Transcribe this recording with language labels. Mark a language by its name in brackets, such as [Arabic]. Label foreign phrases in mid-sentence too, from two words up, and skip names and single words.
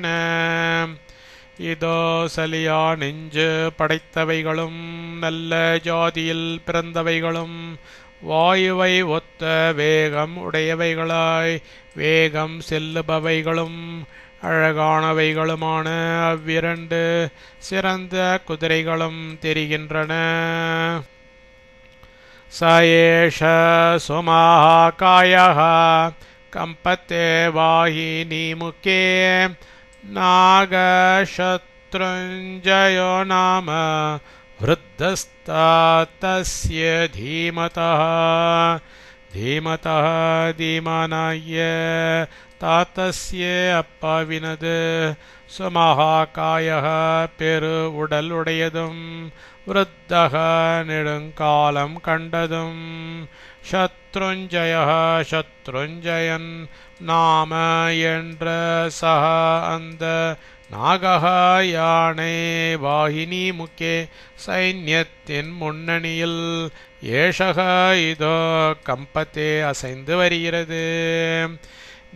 [Tamil] இதோ சலியா நெஞ்சு படைத்தவைகளும் நல்ல ஜாதியில் பிறந்தவைகளும் வாயுவை ஒத்த வேகம் உடையவைகளாய் வேகம் செல்லுபவைகளும் அழகானவைகளுமான அவ்விரண்டு சிறந்த குதிரைகளும் தெரிகின்றன. [Sanskrit] सयेष सुमहाकायः कम्पते वाहिनि मुखे नागशत्रुञ्जयो नाम वृद्धस्तातस्य धीमतः धीमनाय तातस्य அப்பாவினது சுமஹாகாயः [Tamil] பெரு உடல் உடையதும் விருத்தக நெடுங்காலம் கண்டதும் சத்ருஞ்சயः சத்ருஞ்சயன் நாம என்ற சக அந்த நாகஹ யானை [Sanskrit] वाहिनि मुखे [Tamil] சைன்யத்தின் முன்னணியில் ஏஷக இதோ கம்பத்தே அசைந்து வருகிறது.